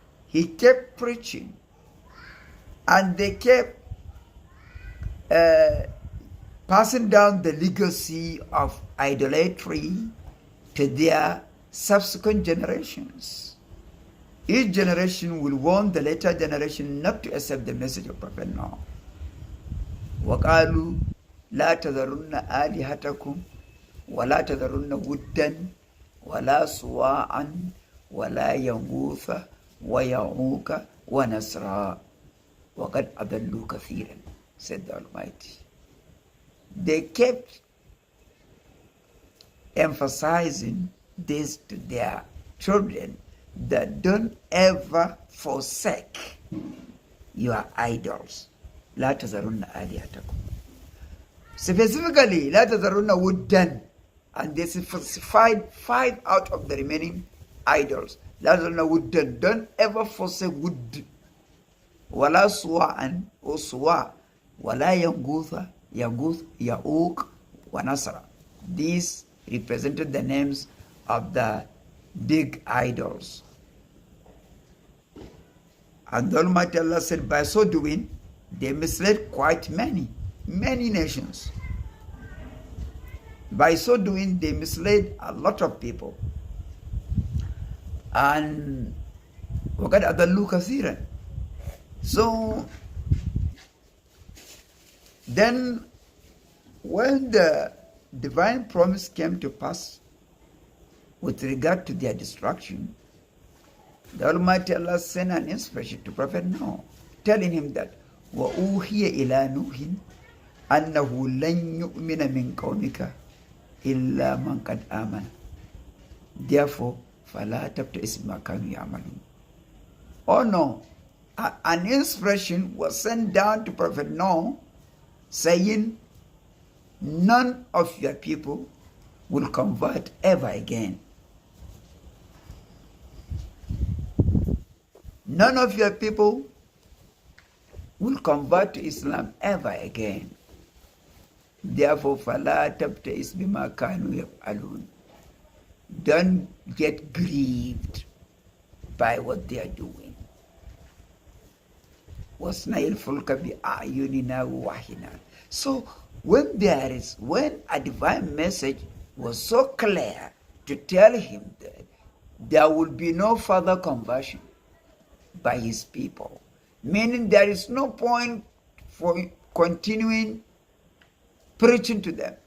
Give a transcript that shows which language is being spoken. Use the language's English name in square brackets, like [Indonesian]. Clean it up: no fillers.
[English] He kept preaching, and they kept passing down the legacy of idolatry to their subsequent generations. Each generation will warn the later generation not to accept the message of Prophet Noah. [Arabic] وَقَالُوا لَا تَذَرُنَّ آلِهَتَكُمْ وَلَا تَذَرُنَّ وُدًّا وَلَا سُوَاعًا وَلَا يَغُوثَ وَيَعُوقَ وَنَسْرًا وَقَدْ أَضَلُّوا كَثِيرًا, [English] said the Almighty. They kept emphasizing this to their children, that don't ever forsake your idols. [Arabic] لا تذرن آلهتكم. [English] Specifically, [Arabic] لا تذرن ودا, [English] and they specified 5 out of the remaining idols. [Arabic] لا تذرن ودا, [English] don't ever forsake wood. [Arabic] ولا سواعا or suwa, ولا يغوث, يعوق, ونسرا. [English] These represented the names of the big idols. And the Almighty Allah said, by so doing, they misled quite many. many nations. By so doing, they misled a lot of people. [Arabic] And وَقَدْ أَضَلُّوا كَثِيرًا. [English] So then when the divine promise came to pass with regard to their destruction, the Almighty Allah sent an inspiration to Prophet Noah, telling him that [Arabic] وَأُوحِيَ إِلَى نُوحٍ أَنَّهُ لَن يُؤْمِنَ مِنْ قَوْمِكَ إِلَّا مَنْ قَدْ آمَنَ. [English] Therefore, [Arabic] فَلَا تَبْتَئِسْ بِمَا كَانُوا يَعْمَلُونَ. [English] Oh no, an inspiration was sent down to Prophet Noah saying, none of your people will convert ever again. None of your people will convert to Islam ever again. Therefore, [Arabic] فَلَا تَبْتَئِسْ بِمَا كَانُوا يَفْعَلُونَ. [English] Don't get grieved by what they are doing. [Arabic] وَاصْنَعِ الْفُلْكَ بِأَعْيُنِنَا وَوَحْيِنَا. [English] So when a divine message was so clear to tell him that there will be no further conversion by his people, meaning there is no point for continuing preaching to them.